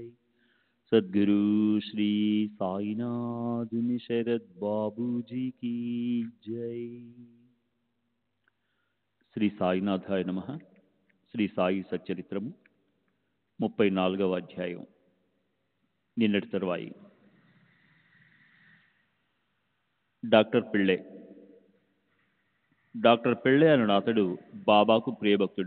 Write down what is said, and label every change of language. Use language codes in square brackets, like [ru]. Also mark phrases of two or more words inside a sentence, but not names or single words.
[hi] सद्गुरु श्री साईनाथ शरद बाबू जी की जय। [te] శ్రీ సాయినాథాయ నమః. శ్రీ సాయి సచ్చరిత్రము 34వ అధ్యాయం. నిన్నటి తరువాయి. డాక్టర్ పిళ్ళే అను అతడు బాబాకు ప్రియభక్తుడు.